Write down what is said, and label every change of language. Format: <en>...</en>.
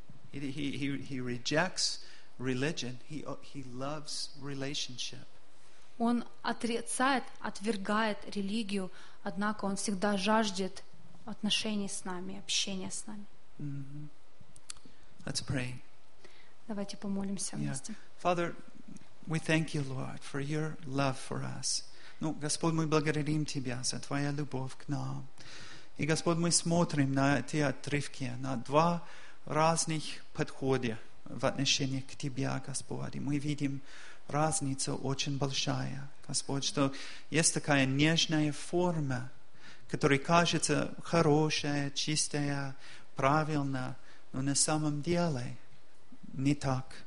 <en>He rejects religion. He loves relationship.</en> <ru>Он отрицает, отвергает религию, однако он всегда жаждет отношений с нами, общения с нами.</ru> <en>Mm-hmm. Let's pray.</en> <ru>Давайте помолимся вместе.</ru> <en>Yeah. Father, we thank you, Lord, for your love for us.</en> <ru>Ну, Господь, мы благодарим Тебя за Твою любовь к нам. И, Господь, мы смотрим на эти отрывки, на два разных подхода в отношении к Тебе, Господь. И мы видим разницу очень большая, Господь, что есть такая нежная форма, которая кажется хорошая, чистая, правильная, но на самом деле не так.</ru>